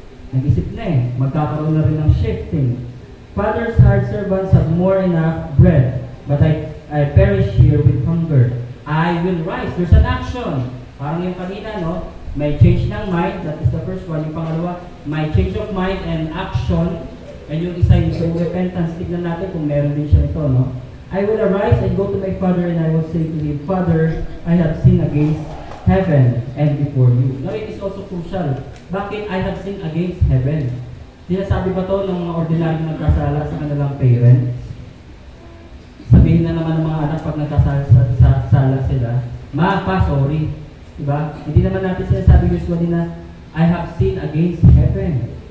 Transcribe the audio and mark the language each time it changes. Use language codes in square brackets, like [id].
[tl] Nag-isip na magkakaroon na rin ng shifting. [en] Father's hired servants have more enough bread, but I perish here with hunger. I will rise. There's an action. [tl] Parang yung kanina, no? May change ng mind. [en] That is the first one. [tl] Yung pangalawa, may [en] change of mind and action. [tl] And yung isa yung repentance. Tignan natin kung meron din siya ito, no? [en] I will arise and go to my father and I will say to him, Father, I have sinned against heaven and before you. Now, it is also crucial. [tl] Bakit [en] I have sinned against heaven? [tl] Sinasabi ba to ng mga ordinaryong nagkasala sa kanilang parents? Sabihin na naman ng mga anak pag nagkasala sila, Ma, pa, sorry. Diba? Hindi naman natin sinasabi usually na, [en] I have sinned against heaven.